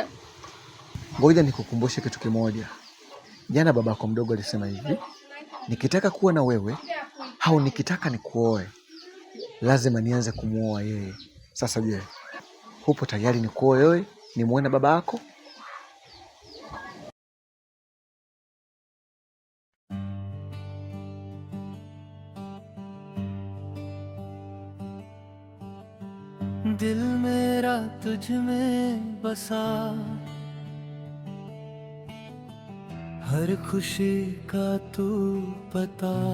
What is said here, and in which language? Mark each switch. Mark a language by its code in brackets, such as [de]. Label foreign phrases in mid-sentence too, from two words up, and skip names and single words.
[sw] Ngoja nikukumbushe kitu kimoja. Jana babako mdogo alisema hivi, nikitaka kuwa na wewe au nikitaka nikuoe, lazima nianze kumuoa yeye. Sasa je, upo tayari nikuoe wewe, nimuoe na baba yako? [hi] दिल मेरा तुझ में बसा, हर खुशी का तू पता,